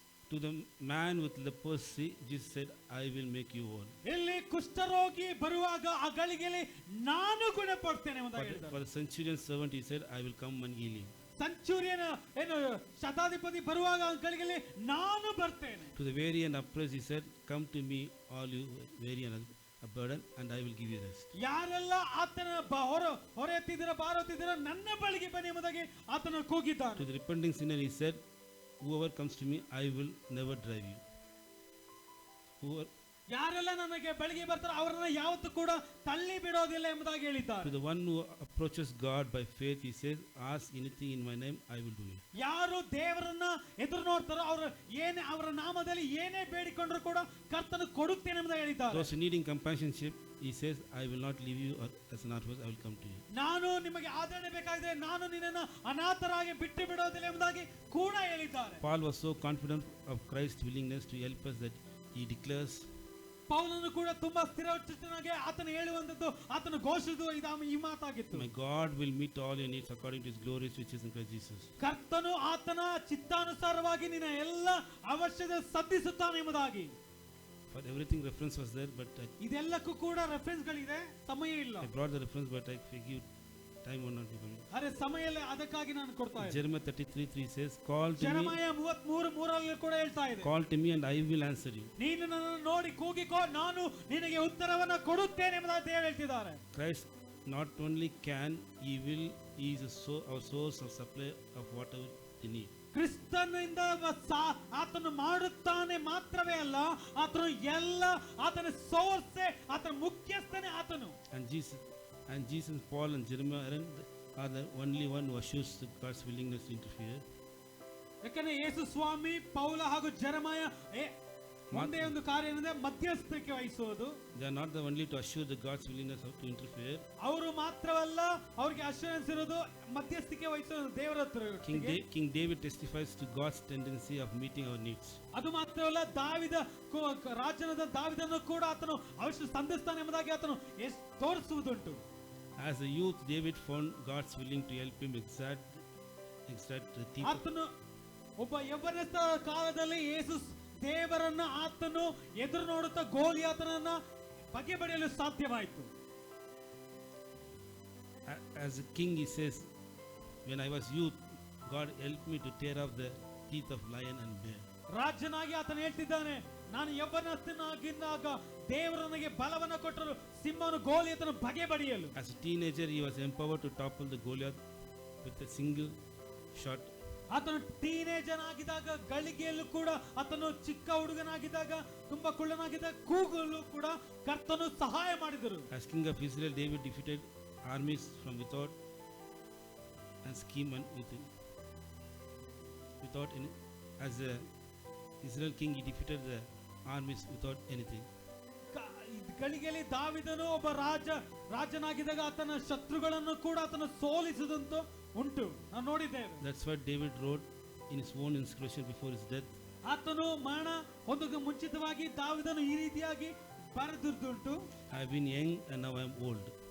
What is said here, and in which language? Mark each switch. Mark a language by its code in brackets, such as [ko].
[en] To the man with leprosy, Jesus said, I will make you whole. [kn] ಇಲ್ಲಿ ಕುಷ್ಠರೋಗಿ ಬರುವಾಗ ಆ ಗಳಿಗೆಯಲ್ಲಿ ನಾನು ಗುಣಪಡ್ತೇನೆ ಅಂತ ಹೇಳಿದ್ದಾರೆ. [en] For the centurion servant, he said, I will come and heal you. [kn] Centurion ಏನು ಶತಾಧಿಪತಿ ಬರುವಾಗ ಆ ಗಳಿಗೆಯಲ್ಲಿ ನಾನು ಬರ್ತೇನೆ. [en] To the weary and oppressed, he said, come to me, all you weary and a burden, and I will give you rest. [kn] ಯಾರೆಲ್ಲ ಆತನ ಹೊರೆ ಎತ್ತಿದ್ದೀರ, ಭಾರ ಹೊತ್ತಿದ್ದೀರ, ನನ್ನ ಬಳಿಗೆ ಬನ್ನಿ ಎಂಬುದಾಗಿ ಆತನ ಕೂಗಿದ್ದಾನೆ. [en] To the repenting sinner, he said, whoever comes to me, I will never drive you. [kn] ಯಾರೆಲ್ಲ ನನಗೆ ಬಳಿಗೆ ಬರ್ತಾರೆ ಅವರನ್ನ ಯಾವತ್ತೂ ಕೂಡ ತಳ್ಳಿ ಬಿಡೋದಿಲ್ಲ ಎಂಬುದಾಗಿ ಹೇಳಿದ್ದಾರೆ. [en] To the one who approaches God by faith, he says, ask anything in my name, I will do it. [kn] ಯಾರು ದೇವರನ್ನ ಎದುರು ನೋಡ್ತಾರೋ ಅವರು ಏನೇ ಅವರ ನಾಮದಲ್ಲಿ ಏನೇ ಬೇಡಿಕೊಂಡ್ರು ಕೂಡ ಕರ್ತನು ಕೊಡುತ್ತೇನೆ ಎಂಬುದಾಗಿ ಹೇಳಿದ್ದಾರೆ. [en] Those needing companionship, he says, I will not leave you as an orphan, I will come to you. [kn] ನಾನು ನಿಮಗೆ ಆದರಣೆ ಬೇಕಾಗಿದೆ, ನಾನು ನಿನ್ನನ್ನು ಅನಾಥರಾಗಿ ಬಿಟ್ಟು ಬಿಡೋದಿಲ್ಲ ಎಂಬುದಾಗಿ ಕೂಡ ಹೇಳಿದ್ದಾರೆ. [en] Paul was so confident of Christ's willingness to help us that he declares, [kn] ಪೌಲನು ಕೂಡ ತುಂಬಾ ಸ್ಥಿರಚಿತ್ತನಾಗಿ ಆತನು ಹೇಳುವಂತದ್ದು, ಆತನು ಘೋಷಿಸುವ ಈ ಮಾತಾಗಿತ್ತು. [en] My God will meet all your needs according to His glorious riches in Christ Jesus. [kn] ಕರ್ತನು ಆತನ ಚಿತ್ತಾನುಸಾರವಾಗಿ ನಿನ್ನ ಎಲ್ಲ ಅವಶ್ಯಕತೆ ಸಂಧಿಸುತ್ತಾನೆ ಎಂಬುದಾಗಿ. [en] For everything reference was there, but [kn] ಇದೆಲ್ಲಕ್ಕೂ ಕೂಡ ರೆಫರೆನ್ಸ್ ಗಳಿದೆ, ಸಮಯ ಇಲ್ಲ. [en] I brought the reference, but I forgive time will not be coming. [kn] ಅರೆ ಸಮಯ ಇಲ್ಲ, ಅದಕ್ಕಾಗಿ ನಾನು ಕೊಡ್ತಾ ಇದ್ದೀನಿ. [en] Jeremiah 33:3 says, call to me. [kn] ಜೆರೆಮಯ 33:3 ಕೂಡ ಹೇಳ್ತಾ ಇದೆ, [en] call to me and I will answer you. [kn] ನೀನು ನನ್ನನ್ನು ನೋಡಿ ಕೂಗಿಕೋ, ನಾನು ನಿನಗೆ ಉತ್ತರವನ್ನು ಕೊಡುತ್ತೇನೆ ಎಂಬುದಾಗಿ ದೇವರು ಹೇಳ್ತಿದ್ದಾರೆ. [en] Christ not only can, He will. He is our source of supply of whatever you need. [kn] ಕ್ರಿಸ್ತನಿಂದ ಆತನು ಮಾಡುತ್ತಾನೆ ಮಾತ್ರವೇ ಅಲ್ಲ, ಆತನು ಎಲ್ಲ ಆತನ ಸೋರ್ಸೆ, ಆತನ ಮುಖ್ಯಸ್ಥನೇ ಆತನು. [en] And Jesus, Paul and Jeremiah are the only one who assures God's willingness to interfere. [kn] ಯಾಕಂದ್ರೆ ಯೇಸು ಸ್ವಾಮಿ, ಪೌಲ ಹಾಗೂ ಜೆರೆಮಯ ಒಂದೇ ಒಂದು ಕಾರ್ಯ ಏನಂದ್ರೆ ಮಧ್ಯಸ್ಥಿಕೆ ವಹಿಸುವುದು. [en] They are not the only to assure the God's willingness to interfere. [kn] ಅವರು ಮಾತ್ರವಲ್ಲ, ಅವರಿಗೆ ಅಶ್ಯೂರೆನ್ಸ್ ಇರೋದು ಮಧ್ಯಸ್ಥಿಕೆ ವಹಿಸೋದು ದೇವರ ಹತ್ರ. [en] King David testifies to God's tendency of meeting our needs. [kn] ಅದು ಮಾತ್ರವಲ್ಲ, ರಾಜನಾದ ದಾವಿದನು ಕೂಡ ಆತನು ಅವಶ್ಯ ಸಂಧಿಸ್ತಾನೆ ಎಂಬುದಾಗಿ ಆತನು ತೋರಿಸುವುದುಂಟು. [en] As a youth, David found God's willing to help him exact the thief. [kn] ಆತನು ಒಬ್ಬ ಯೌವನಸ್ಥ ಕಾಲದಲ್ಲಿ ಯೇಸು ದೇವರನ್ನ ಆತನು ಎದುರು ನೋಡುತ್ತಾ ಗೋಲಿಯಾತನನ್ನ ಬಗೆಬಡಿಯಲು ಸಾಧ್ಯವಾಯಿತು. [en] As a king, he says, when I was youth, God helped me to tear off the teeth of lion and bear. [kn] ರಾಜನಾಗಿ ಆತನು ಹೇಳ್ತಿದ್ದಾನೆ, ನಾನು ಯೌವನಸ್ಥನಾಗಿದ್ದಾಗ ದೇವರು ನನಗೆ ಬಲವನ್ನು ಕೊಟ್ಟರು, ಸಿಂಹನು ಗೋಲಿಯಾತನ ಬಗೆಬಡಿಯಲು. [en] As a teenager, he was empowered to topple the Goliath with a single shot. [kn] ಆತನು teenager ಆಗಿದ್ದಾಗ, ಗಳಿಗೆಯಲ್ಲೂ ಕೂಡ ಆತನು ಚಿಕ್ಕ ಹುಡುಗನಾಗಿದ್ದಾಗ, ತುಂಬಾ ಕುಳ್ಳನಾಗಿದ್ದಾಗ ಕೂಗಲು ಕೂಡ ಕರ್ತನು ಸಹಾಯ ಮಾಡಿದರು. [en] As king of Israel, David defeated armies from without and scheme and without any. As a Israel king, he defeated the armies without anything. [kn] ಗಳಿಗೆಯಲ್ಲಿ ದಾವಿದನು ಒಬ್ಬ ರಾಜನಾಗಿದ್ದಾಗ ಆತನ ಶತ್ರುಗಳನ್ನು ಕೂಡ ಆತನ ಸೋಲಿಸಿದಂತ ಉಂಟು, ನಾವು ನೋಡಿದ್ದೇವೆ. [en] That's why David wrote in his own inscription before his death, [kn] ಆತನು ಮರಣ ಹೊಂದಕ್ಕೆ ಮುಂಚಿತವಾಗಿ ದಾವೀದನು ಈ ರೀತಿಯಾಗಿ ಬರೆದಿದ್ದುಂಟು, [en] I have been young and now I am old.